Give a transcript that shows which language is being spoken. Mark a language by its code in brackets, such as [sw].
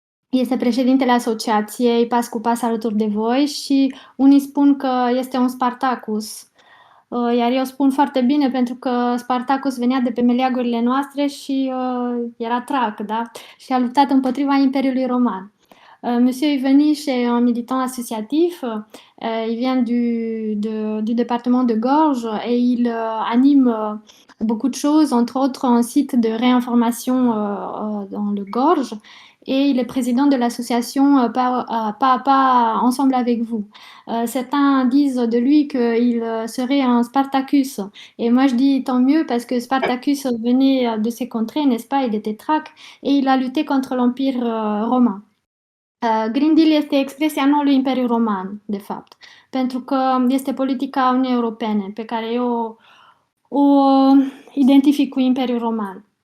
[ro] Este președintele asociației Pas cu Pas alături de voi și unii spun că este un Spartacus, iar eu spun foarte bine pentru că Spartacus venea de pe meleagurile noastre și era trac, da? Și a luptat împotriva Imperiului Roman. [fr] Monsieur Ivanish est un militant associatif, il vient du département de Gorge et il anime beaucoup de choses, entre autres un site de réinformation dans le Gorge. et il est président de l'association Pas à Pas Ensemble avec vous. Certains disent de lui qu'il serait un Spartacus. Et moi, je dis tant mieux parce que Spartacus venait de ces contrées, n'est-ce pas? Il était thraque et il a lutté contre l'Empire romain. [ro] Green Deal este expresia noului Imperiu Roman, de fapt, pentru că este politica Uniunii Europene pe care eu o identific cu Imperiul Roman.